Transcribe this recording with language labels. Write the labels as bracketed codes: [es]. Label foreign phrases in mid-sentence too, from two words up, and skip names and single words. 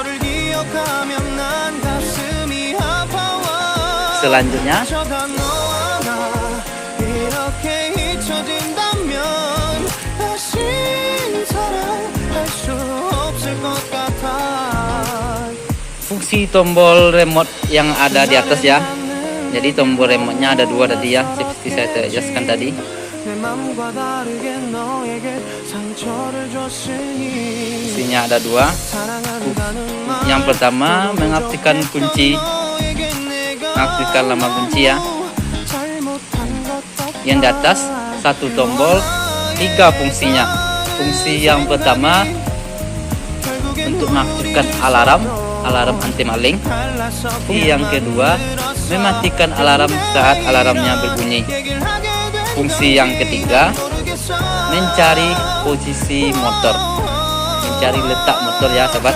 [id] Selanjutnya fungsi tombol remote yang ada di atas ya. Jadi tombol remote-nya ada 2 tadi ya, seperti saya jelaskan tadi. [ko] 남과 다르게 너에게 상처를 줬으니 [id] Fungsinya ada dua. [ko] 사랑한다는 [id] Yang pertama mengaktifkan kunci, [ko] 너에게 내가 [id] mengaktifkan lambang kunci ya. [ko] 잘못한 것 [id] Yang di atas satu tombol, 3 fungsinya. Fungsi yang pertama untuk mengaktifkan alarm anti maling. Fungsi yang kedua mematikan alarm saat alarmnya berbunyi. Fungsi yang ketiga mencari posisi motor, mencari letak motor ya sahabat.